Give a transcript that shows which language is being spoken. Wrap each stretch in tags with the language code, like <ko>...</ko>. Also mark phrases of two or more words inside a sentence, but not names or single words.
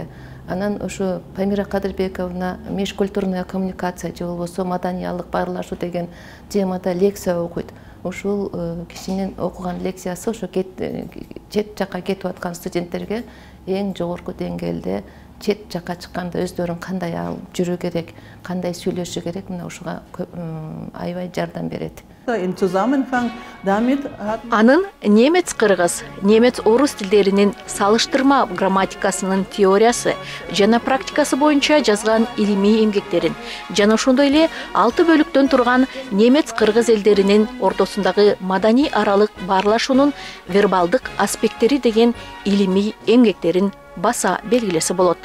<ky>Анан ошо Памира Кадырбековна</ky> <ru>межкультурная коммуникация</ru> <ky>же болбосо маданиялык баарлашуу деген темада лекция окуйт. Ушул кишинин окуган лекциясы ошо чет жакка кетип аткан студенттерге эң жогорку деңгээлде чет жакка чыкканда өздөрүн кандай алып жүрүү керек, кандай сүйлөшүү керек, мына ушуга аябай жардам берет.</ky> <de>Im Zusammenhang damit hat</de> <ky>Анын немец-кыргыз, немец-орус тилдеринин салыштырма грамматикасынын теориясы жана практикасы боюнча жазган илимий эмгектерин жана ошондой эле 6 бөлүктөн турган немец-кыргыз элдеринин ортосундагы маданий аралык баарлашуунун вербалдык аспекттери деген илимий эмгектерин баса белгилесе болот.</ky>